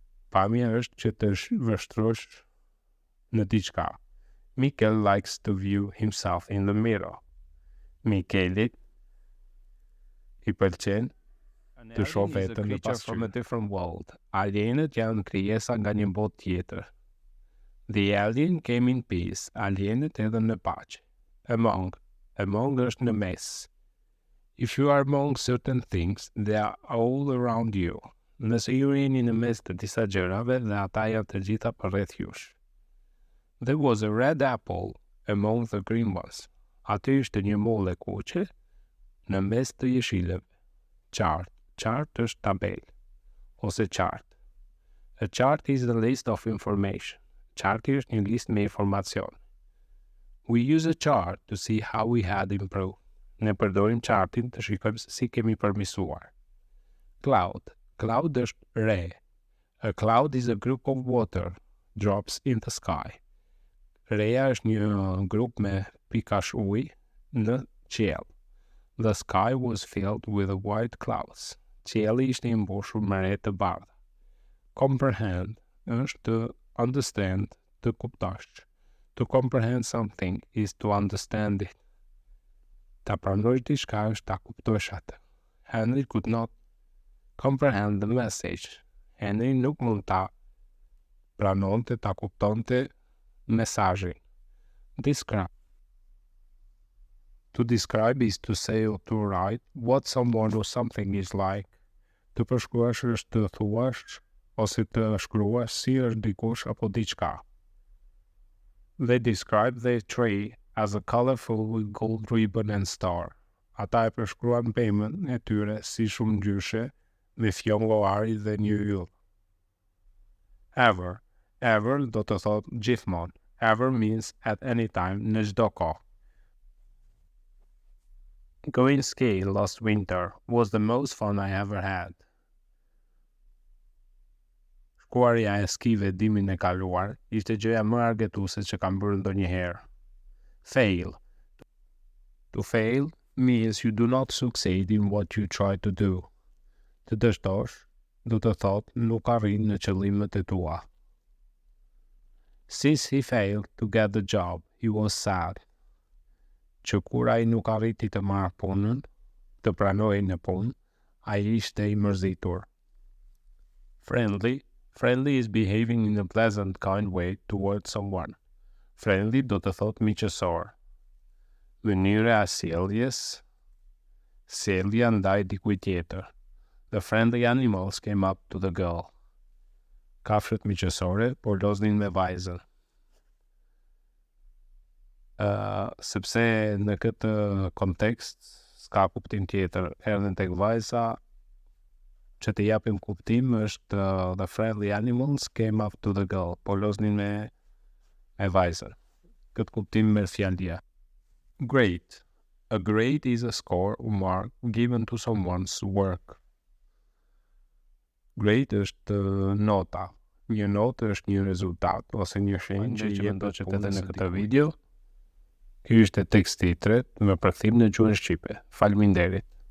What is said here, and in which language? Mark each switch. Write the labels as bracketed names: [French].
[Albanian] Pamja është që të vështrosh në diçka. [English] Michael likes to view himself in the mirror. [Albanian] Michaelit i pëlqen të shoh veten në pasqyrë. [English] From a different world. [Albanian] Alienët janë krijesa nga një botë tjetër. [English] The alien came in peace. [Albanian] Alienët erdhën në paqe. Among është në mes. [English] If you are among certain things, they are all around you. [Albanian] Nëse ju jeni në mes të disa gjërave dhe ata janë të gjitha përreth jush. [English] There was a red apple among the green ones. [Albanian] Aty ishte një mollë e kuqe në mes të jeshilëve. Chart është tabel ose chart. [English] A chart is the list of information. [Albanian] Charti është një listë me informacion. [English] We use a chart to see how we had improved. [Albanian] Ne përdorim chartin të shikojmë se si kemi përmirësuar. Cloud është re. [English] A cloud is a group of water drops in the sky. [Albanian] Reja është një grup me pikash ujë në qiell. [English] The sky was filled with white clouds. [Albanian] Qielli ishte i mbushur me re të bardha. Comprehend është të understand, të kuptosh. [English] To comprehend something is to understand it. [Albanian] Ta pranosh diçka është ta kuptosh atë. [English] Henry could not comprehend the message. [Albanian] Henry nuk mund ta pranonte, ta kuptonte mesazhin. Describe. [English] To describe is to say or to write what someone or something is like. [Albanian] Të përshkruash është të thuash ose të shkruash si është dikush apo diçka. [English] They describe their tree as a colorful with gold ribbon and star. [Albanian] Ata e përshkruan pemën e tyre si shumë ngjyshe me fjongoari dhe një yll. Ever do të thotë gjithmonë. [English] Ever means at any time, [Albanian] në çdo kohë. [English] Going skiing last winter was the most fun I ever had. [Albanian] Shkuarja e skive dimrin e kaluar ishte gjëja më argëtuese që kam bërë ndonjëherë. [English] Fail. To fail means you do not succeed in what you try to do. [Albanian] Të dështosh, do të thotë nuk arrin në qëllimet e tua. [English] Since he failed to get the job, he was sad. [Albanian] Që kur ai nuk arriti të marrë punën, të pranojë në punë, ai ishte i mërzitur. [English] Friendly is behaving in a pleasant, kind way towards someone. [Albanian] Friendly do të thotë miqësor. Mënyra e sjelljes, sjellja ndaj dikujt tjetër. [English] The friendly animals came up to the girl. [Albanian] Kafshët miqësore po loznin me vajzën. Sepse në këtë kontekst s'ka kuptim tjetër, erdhën tek vajza që të japim kuptim është [English] the friendly animals came up to the girl. [Albanian] Po loznin me vajzën. Këtë kuptim merr fjalia. [English] Grade. A grade is a score or mark given to someone's work. [Albanian] Grade është nota. Një notë është një rezultat ose një shenjë që jepet edhe në këtë video. Ky ishte teksti i tretë me përkthim në gjuhën shqipe. Faleminderit.